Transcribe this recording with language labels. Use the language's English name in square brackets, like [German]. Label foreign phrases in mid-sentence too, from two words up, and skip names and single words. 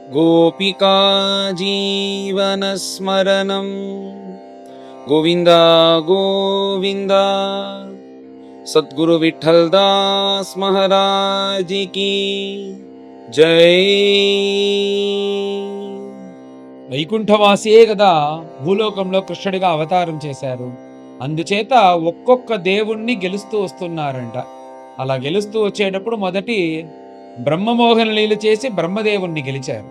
[Sanskrit] गोपिका जीवनस्मरणं गोविन्द गोविन्द। [Hindi] सद्गुरु विठ्ठलदास महाराज की जय। [Telugu] వైకుంఠవాసియే కదా భూలోకంలో కృష్ణుడిగా అవతారం చేశారు. అందుచేత ఒక్కొక్క దేవుణ్ణి గెలుస్తూ వస్తున్నారంట. అలా గెలుస్తూ వచ్చేటప్పుడు మొదటి బ్రహ్మమోహన లీల చేసి బ్రహ్మదేవుణ్ణి గెలిచారు.